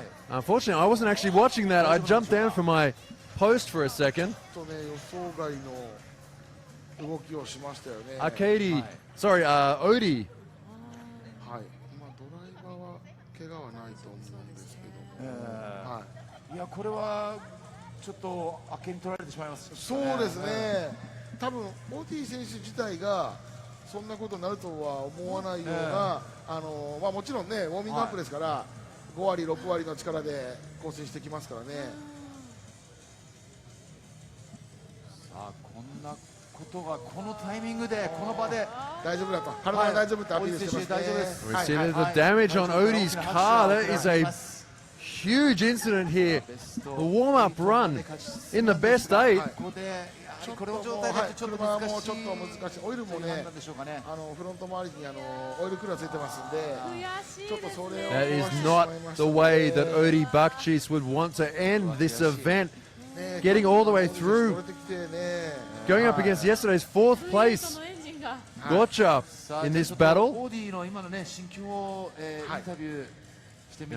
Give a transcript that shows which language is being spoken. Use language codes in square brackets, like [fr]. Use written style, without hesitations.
[en] Unfortunately, I wasn't actually watching that. I jumped down from my post for a second. [ja] ちょっとね予想外の動きをしましたよね。 [en] Arcady, sorry, Odi. [ja] はい。ドライバーは怪我はないと思うんですけども。いやこれはちょっとあっけに取られてしまいます。そうですね。多分オディ選手自体がそんなことになるとは思わないような、もちろんねウォーミングアップですから、5割6割の力で更新してきますからね。さあこんなことがこのタイミングでこの場で大丈夫だと、体が大丈夫ってアピールしてますね。大丈夫です。 [en] We see the damage on Odi's car. That is a huge incident here. The warm-up run in the best 8. [ja] これの状態だとちょっと難しい。車もちょっと難しい。オイルもね、フロント周りにオイルクーラーついてますんで、ちょっとそれを [en] That is not the way that Odi Bakchis would want to end this event. Getting all the way through, going up against yesterday's 4th place Gocha in this battle. [ja] オーディの今のね心境をインタビューしてみ